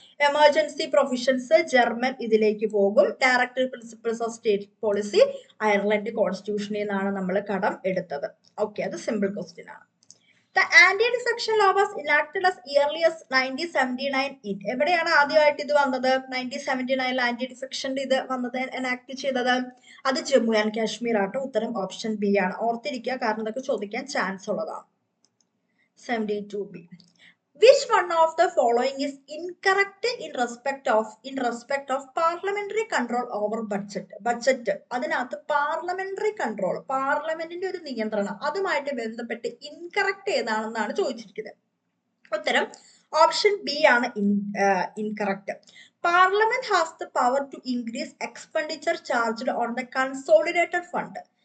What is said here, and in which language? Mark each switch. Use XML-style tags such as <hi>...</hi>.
<ml>Emergency provisions German ഇതിലേക്ക് പോകും. Directory principles of state policy Ireland കോൺസ്റ്റിറ്റ്യൂഷനിൽ നിന്നാണ് നമ്മൾ കടം എടുത്തത്. ഓക്കെ, അത് സിമ്പിൾ ക്വസ്റ്റ്യൻ ആണ്.</ml> <en>The anti-defection law was enacted as early as 1979.</en> <ml>എവിടെയാണ് ആദ്യമായിട്ട് ഇത് വന്നത്? 1979 ആന്റി-ഡിഫെക്ഷൻ ഇത് വന്നത്, എനാക്ട് ചെയ്തത് അത് ജമ്മു ആൻഡ് കാശ്മീർ ആട്ടോ. ഉത്തരം ഓപ്ഷൻ ബി ആണ്. ഓർത്തിരിക്കുക, കാരണം ഇതൊക്കെ ചോദിക്കാൻ ചാൻസ് ഉള്ളതാണ്. 72B.</ml> <en>Which one of the following is incorrect in respect of parliamentary control over budget?</en> <ml>Budget, അതിനകത്ത് പാർലമെന്ററി കൺട്രോൾ, പാർലമെന്റിന്റെ ഒരു നിയന്ത്രണം, അതുമായിട്ട് ബന്ധപ്പെട്ട് ഇൻകറക്റ്റ് ഏതാണെന്നാണ് ചോദിച്ചിരിക്കുന്നത്. ഉത്തരം ഓപ്ഷൻ ബി ആണ് incorrect.</ml> <en>Parliament has the power to increase expenditure charged on the consolidated fund.</en>